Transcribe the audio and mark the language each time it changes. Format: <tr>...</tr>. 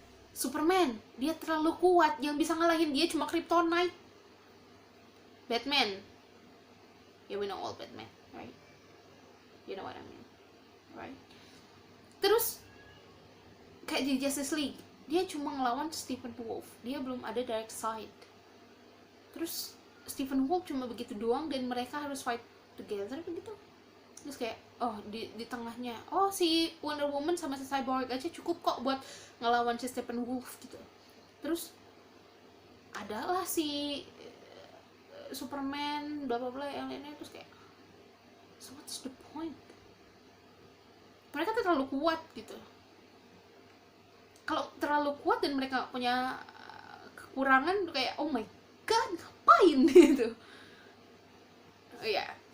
<id>Superman, dia terlalu kuat, yang bisa ngalahin dia cuma Kryptonite.</id> <en>Batman, yeah, we know all Batman, right? You know what I mean, right?</en> <id>Terus kayak di Justice League, dia cuma ngelawan Stephen Wolf, dia belum ada Darkseid. Terus Stephen Wolf cuma begitu doang dan mereka harus</id> <en>fight together</en> <id>begitu. Terus kayak, oh di tengahnya, oh si Wonder Woman sama si Cyborg aja cukup kok buat ngelawan si Stephen Wolf gitu. Terus adalah si Superman bla bla bla yang lainnya. Terus kayak,</id> <en>so what's the point?</en> <id>Mereka terlalu kuat gitu. Kalau terlalu kuat dan mereka punya kekurangan, kayak</id> <en>oh my god,</en> <id>ngapain gitu. Oh ya, yeah.</id>